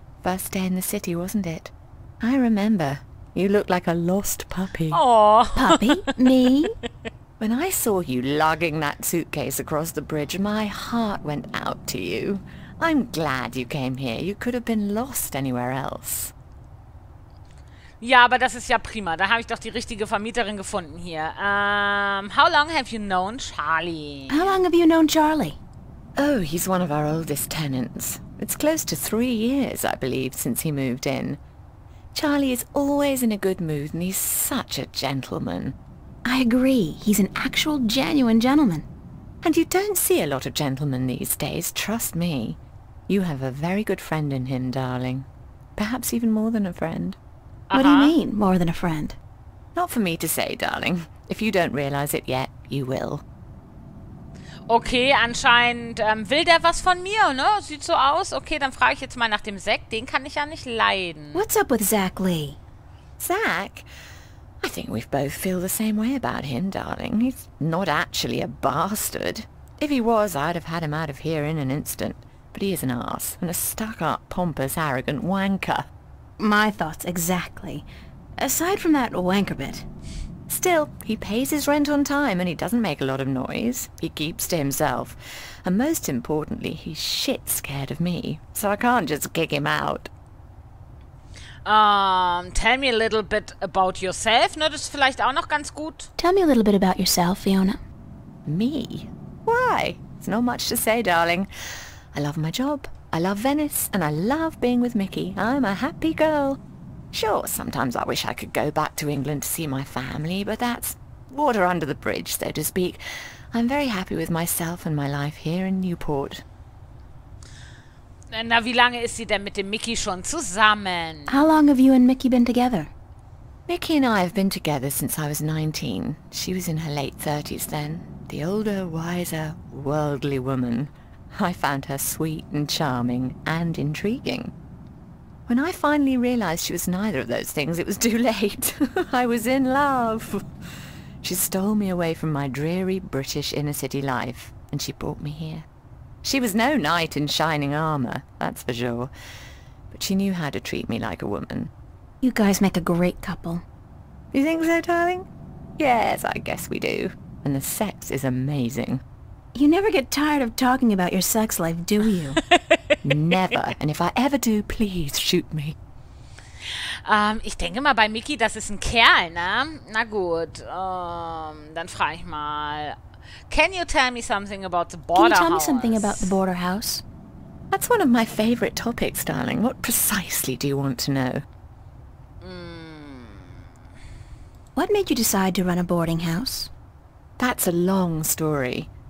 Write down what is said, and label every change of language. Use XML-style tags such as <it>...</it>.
<en>First day in the city, wasn't it? I remember. You looked like a lost puppy. Oh. Puppy? Me? When I saw you lugging that suitcase across the bridge, my heart went out to you. I'm glad you came here. You could have been lost anywhere else.</en> <de>Ja, aber das ist ja prima. Da habe ich doch die richtige Vermieterin gefunden hier.</de> <en>How long have you known Charlie? How long have you known Charlie? Oh, he's one of our oldest tenants. It's close to 3 years, I believe, since he moved in. Charlie is always in a good mood and he's such a gentleman. I agree. He's an actual genuine gentleman. And you don't see a lot of gentlemen these days, trust me. You have a very good friend in him, darling. Perhaps even more than a friend. What do you mean, more than a friend? Not for me to say, darling. If you don't realize it yet, you will.</en> <de>Okay, anscheinend will der was von mir, ne? Sieht so aus. Okay, dann frage ich jetzt mal nach dem Zack. Den kann ich ja nicht leiden.</de> <en>What's up with Zach Lee? Zach? I think we both feel the same way about him, darling. He's not actually a bastard. If he was, I'd have had him out of here in an instant. But he is an arse, and a stuck-up, pompous, arrogant wanker. My thoughts exactly. Aside from that wanker bit. Still, he pays his rent on time and he doesn't make a lot of noise. He keeps to himself. And most importantly, he's shit scared of me, so I can't just kick him out. Tell me a little bit about yourself, ne?</en> <de>Das ist vielleicht auch noch ganz gut.</de> <en>Tell me a little bit about yourself, Fiona. Me? Why? It's not much to say, darling. I love my job, I love Venice, and I love being with Mickey. I'm a happy girl. Sure, sometimes I wish I could go back to England to see my family, but that's water under the bridge, so to speak. I'm very happy with myself and my life here in Newport.</en> <de>Na, wie lange ist sie denn mit dem Mickey schon zusammen?</de> <en>How long have you and Mickey been together? Mickey and I have been together since I was 19. She was in her late 30s then. The older, wiser, worldly woman. I found her sweet and charming and intriguing. When I finally realized she was neither of those things, it was too late. I was in love. She stole me away from my dreary British inner-city life, and she brought me here. She was no knight in shining armour, that's for sure, but she knew how to treat me like a woman. You guys make a great couple. You think so, darling? Yes, I guess we do. And the sex is amazing. You never get tired of talking about your sex life, do you? Never. And if I ever do, please shoot me.</en> <de>Ich denke mal bei Mickey, das ist ein Kerl, ne? Na gut, dann frage ich mal.</de> <en>Can you tell me something about the border house? Can you tell me something about the border house? That's one of my favourite topics, darling. What precisely do you want to know? What made you decide to run a boarding house? That's a long story.</en>